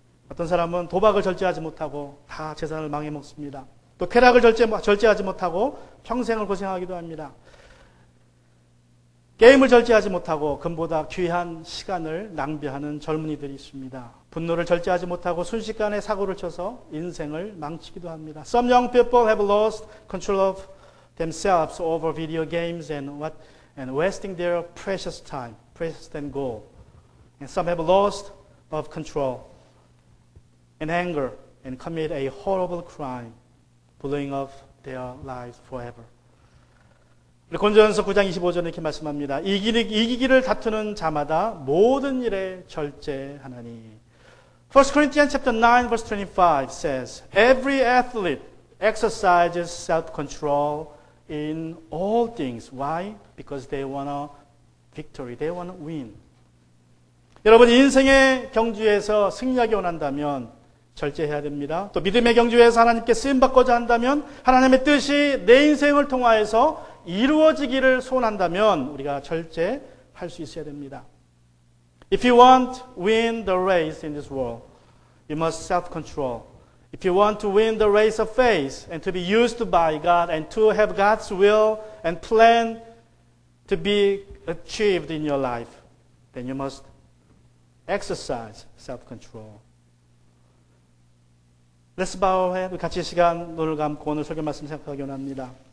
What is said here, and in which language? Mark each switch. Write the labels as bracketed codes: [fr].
[ko] 어떤 사람은 도박을 절제하지 못하고 다 재산을 망해먹습니다. 또 쾌락을 절제하지 못하고 평생을 고생하기도 합니다. 게임을 절제하지 못하고 금보다 귀한 시간을 낭비하는 젊은이들이 있습니다. 분노를 절제하지 못하고 순식간에 사고를 쳐서 인생을 망치기도 합니다. [en] Some young people have lost control of themselves over video games and wasting their precious time, precious than gold. And some have lost of control and anger and commit a horrible crime, blowing up their lives forever. [ko] 고린도전서 9장 25절에 이렇게 말씀합니다. 이기기를 다투는 자마다 모든 일에 절제하나니. [en] 1 Corinthians chapter 9 verse 25 says, Every athlete exercises self-control in all things. Why? Because they want a victory. They want to win. [ko] 여러분 인생의 경주에서 승리하기 원한다면 절제해야 됩니다. 또 믿음의 경주에서 하나님께 쓰임받고자 한다면 하나님의 뜻이 내 인생을 통하여서 이루어지기를 소원한다면 우리가 절제할 수 있어야 됩니다. [en] If you want to win the race in this world, you must self-control. If you want to win the race of faith and to be used by God and to have God's will and plan to be achieved in your life, then you must exercise self-control. Let's bow our head. [ko] 같이 시간 눈을 감고 오늘 설교 말씀 생각하기 원합니다.